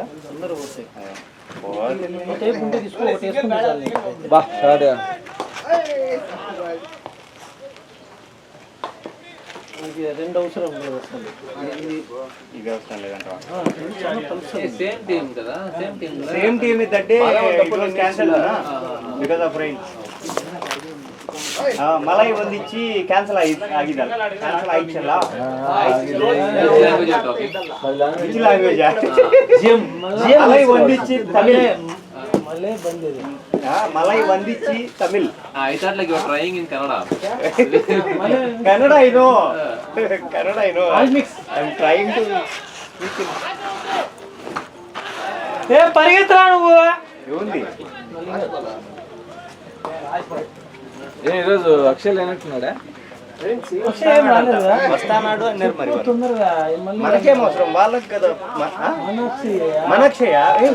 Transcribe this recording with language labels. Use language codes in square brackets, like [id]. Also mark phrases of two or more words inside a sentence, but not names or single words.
[te] అందరూ పోతాయి. టేప్ ఉంటే తీసుకో, ఒకటి వేసుకుంటే చాలు నీకు. బా స్టార్ట్. ఇది రెండు అవసరం లేదు అసలు. ఇది అవసరం లేదంట. సేమ్ టీమ్ కదా, [en] same team ఇద్దంటే cancel because of rain. [ta] மழை வந்திச்சி [kn] ಕ್ಯಾನ್ಸಲ್ ಆಗಿದಲ್ಲ, ಕ್ಯಾನ್ಸಲ್ ಆಯ್ತಲ್ಲ. [en] which language? [ta] மழை வந்திச்சி தமிழ். [te] మళ్ళీ బందేది [ta] மழை வந்திச்சி தமிழ். [en] I thought like you were trying in Kannada. Kannada I know. Kannada I know. All mix. I'm trying to. [te] ఏ పరిగెత్తరా నువ్వు. ఏముంది? ఈరోజు అక్షయ్ లేనట్టున్నాడా? ఏం రాలేదా? వస్తానాడు అన్నారు మరి. తొందరగా మళ్ళీ మనకేం అవసరం, వాళ్ళకి కదా. మనక్షయ